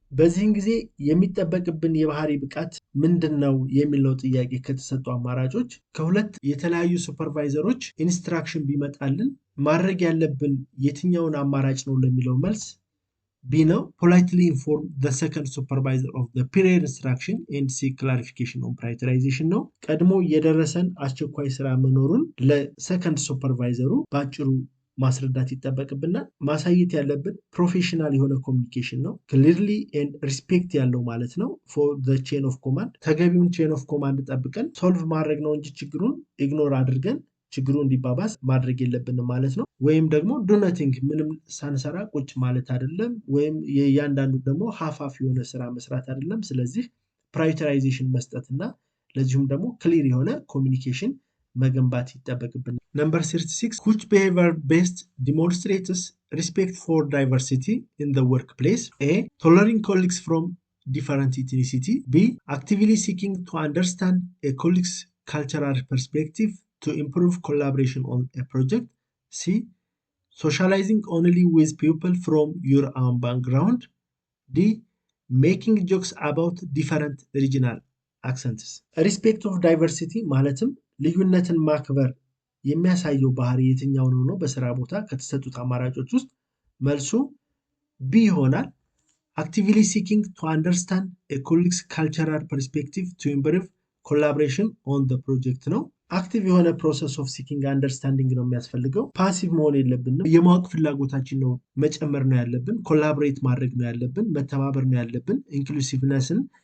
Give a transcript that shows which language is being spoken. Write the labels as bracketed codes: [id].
[am] በዚህን ጊዜ የሚጠበቅብን የባህሪ ብቃት ምንድነው የሚለው ጥያቄ ከተሰጡ አማራጮች ከሁለት የተለያዩ ሱፐርቫይዘሮች ኢንስትራክሽን ቢመጣልን ማድረግ ያለብን የትኛውን አማራጭ ነው ለሚለው መልስ ቢ ነው። [en] politely inform the second supervisor of the prior instruction and seek clarification on prioritization [am] ነው። ቀድሞ የደረሰን አስቸኳይ ስራ መኖሩን ለሰከንድ ሱፐርቫይዘሩ ባጭሩ ማስረዳት ይጠበቅብናል። ማሳየት ያለብን ፕሮፌሽናል የሆነ ኮሚኒኬሽን ነው። ክሊርሊ ኤንድ ሪስፔክት ያለው ማለት ነው። [en] ፎር ዘ ቼን ኦፍ ኮማንድ [am] ተገቢውን ቼን ኦፍ ኮማንድ ጠብቀን ሶልቭ ማድረግ ነው እንጂ ችግሩን ኢግኖር አድርገን ችግሩ እንዲባባስ ማድረግ የለብንም ማለት ነው። ወይም ደግሞ ዱ ነቲንግ ምንም ሳንሰራ ቁጭ ማለት አይደለም። ወይም የእያንዳንዱ ደግሞ ሀፋፍ የሆነ ስራ መስራት አይደለም። ስለዚህ ፕራዮሪታይዜሽን መስጠትና ለዚሁም ደግሞ ክሊር የሆነ ኮሚኒኬሽን መገንባት ይጠበቅብናል። ነምበር 36 [en] which behavior best demonstrates respect for diversity in the workplace? A. Tolerating colleagues from different ethnicity. B. Actively seeking to understand a colleague's cultural perspective to improve collaboration on a project. C. Socializing only with people from your own background. D. Making jokes about different regional accents. Respect of diversity [am] ማለትም ልዩነትን ማክበር የሚያሳየው ባህሪ የትኛው ነው? በስራ ቦታ ከተሰጡት አማራጮች ውስጥ መልሱ ቢ ይሆናል። [en] actively seeking to understand a colleague's cultural perspective to improve collaboration on the project [am] ነው። አክቲቭ የሆነ ፕሮሰስ ኦፍ ሲኪንግ አንደርስታንዲንግ ነው የሚያስፈልገው። ፓሲቭ መሆን የለብንም። የማወቅ ፍላጎታችን ነው መጨመር ነው ያለብን። ኮላቦሬት ማድረግ ነው ያለብን። መተባበር ነው ያለብን። ኢንክሉሲቭነስን